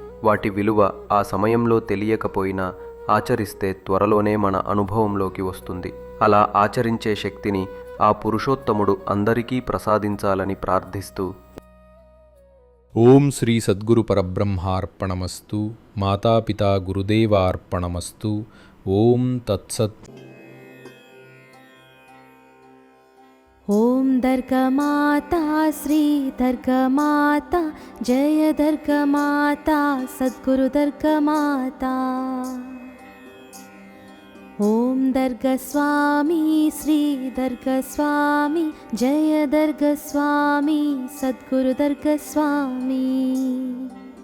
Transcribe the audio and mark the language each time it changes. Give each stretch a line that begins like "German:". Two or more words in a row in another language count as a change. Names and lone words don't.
Telugu: వాటి విలువ ఆ సమయంలో తెలియకపోయినా ఆచరిస్తే త్వరలోనే మన అనుభవంలోకి వస్తుంది. అలా ఆచరించే శక్తిని ఆ పురుషోత్తముడు అందరికీ ప్రసాదించాలని ప్రార్థిస్తూ
Sanskrit: ఓం శ్రీ సద్గురు పరబ్రహ్మార్పణమస్తు. మాతాపితా గురుదేవార్పణమస్తు. ఓం తత్సత్. ॐ दर्गमाता श्री दर्गमाता जय दर्गमाता सद्गुरु दर्गमाता। ॐ दर्गस्वामी श्री दर्गस्वामी जय दर्गस्वामी सद्गुरु दर्गस्वामी।